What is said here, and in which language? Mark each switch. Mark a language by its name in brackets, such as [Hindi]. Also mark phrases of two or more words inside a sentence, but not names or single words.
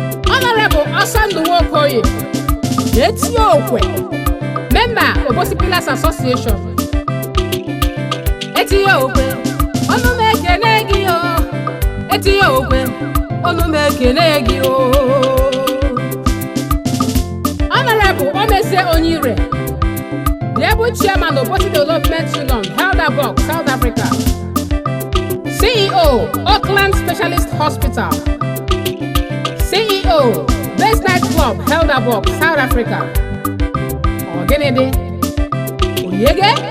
[English] Honorable Ọsọndụ Nwokoye, Eti Okwe, Member, Obosi Pillars Association. [Igbo] Eti ya okwe, ọnụ m ekene gị o. Eti ya okwe, ọnụ m ekene gị o. [English] Honorable Omese Onyire, the able chairman of Obosi Development Union, Helderberg, South Africa. C E O, Auckland Specialist Hospital. C E O, Base Night Club, Helderberg, [Igbo] South Africa. Ọ gịnị dị? Oyege?